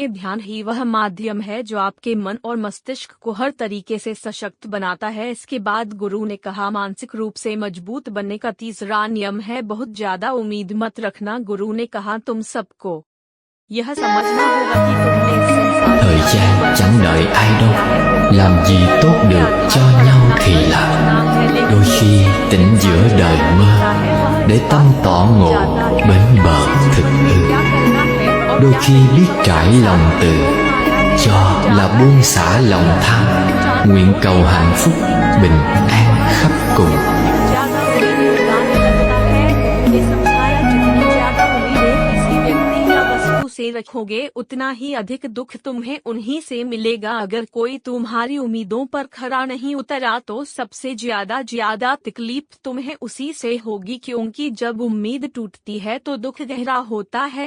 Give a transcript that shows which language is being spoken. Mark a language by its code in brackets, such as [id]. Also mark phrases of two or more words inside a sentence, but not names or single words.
[hi] ध्यान ही वह माध्यम है जो आपके मन और मस्तिष्क को हर तरीके से सशक्त बनाता है। इसके बाद गुरु ने कहा, मानसिक रूप से मजबूत बनने का तीसरा नियम है, बहुत ज्यादा उम्मीद मत रखना। गुरु ने कहा, तुम सबको यह समझना होगा कि तुमने इस संसार [vi] Thời gian chẳng đợi ai đâu, làm gì tốt được cho nhau thì làm. Đôi khi tỉnh giữa đời mơ, để tâm tỏ ngộ bến bờ thực hư. Đôi khi biết trải lòng từ, cho là buông xả lòng tham. Nguyện cầu hạnh phúc bình an khắp cùng. [hi] से रखोगे उतना ही अधिक दुख तुम्हें उन्हीं से मिलेगा। अगर कोई तुम्हारी उम्मीदों पर खरा नहीं उतरा तो सबसे ज्यादा तकलीफ तुम्हें उसी से होगी, क्योंकि जब उम्मीद टूटती है तो दुख गहरा होता है।